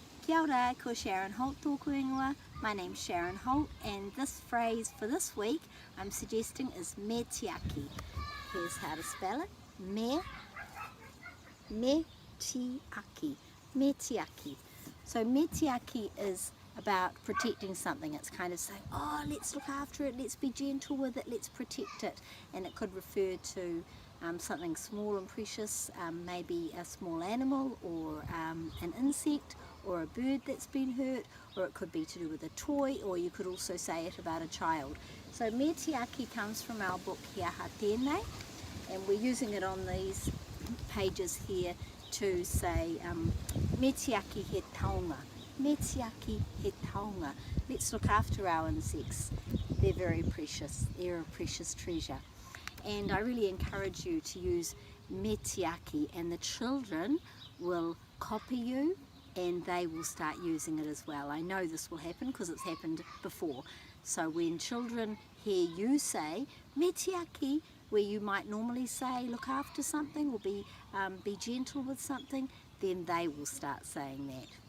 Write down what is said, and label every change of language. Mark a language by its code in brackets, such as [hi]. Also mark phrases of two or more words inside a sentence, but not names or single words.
[mi] Kia ora, ko Sharon Holt tōku ingoa. [en] My name's Sharon Holt, and this phrase for this week I'm suggesting is [mi] me tiaki. [en] Here's how to spell it. [mi] Me tiaki. Me tiaki. [en] So [mi] me tiaki [en] is about protecting something. It's kind of saying, oh, let's look after it, let's be gentle with it, let's protect it. And it could refer to something small and precious, maybe a small animal or an insect or a bird that's been hurt, or it could be to do with a toy, or you could also say it about a child. So [mi] me tiaki [en] comes from our book He Aha Tēnei, and we're using it on these pages here to say [mi] me tiaki he taonga. Me tiaki he taonga. [en] Let's look after our insects. They're very precious. They're a precious treasure. And I really encourage you to use [mi] me tiaki, [en] and the children will copy you and they will start using it as well. I know this will happen because it's happened before. So when children hear you say [mi] me tiaki, [en] where you might normally say look after something or be gentle with something, then they will start saying that.